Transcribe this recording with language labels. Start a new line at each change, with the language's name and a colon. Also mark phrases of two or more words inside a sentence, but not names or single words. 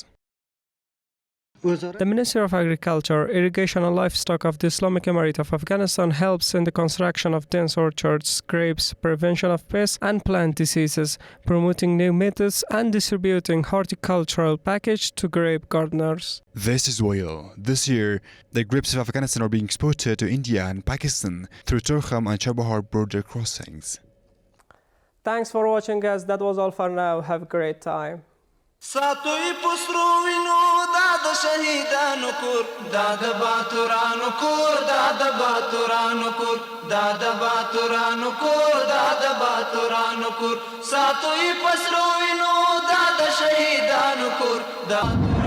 English: The Ministry of Agriculture, Irrigation and Livestock of the Islamic Emirate of Afghanistan helps in the construction of dense orchards, grapes, prevention of pests and plant diseases, promoting new methods and distributing horticultural package to grape gardeners. This is while this year the grapes of Afghanistan are being exported to India and Pakistan through Torkham and Chabahar border crossings. Thanks for watching us. That was all for now. Have a great time.
Pashto: ساتوی پسرو وینو داد شهیدانو کور داد باتورانو کور داد باتورانو کور داد باتورانو کور داد باتورانو کور ساتوی پسرو وینو داد شهیدانو کور داد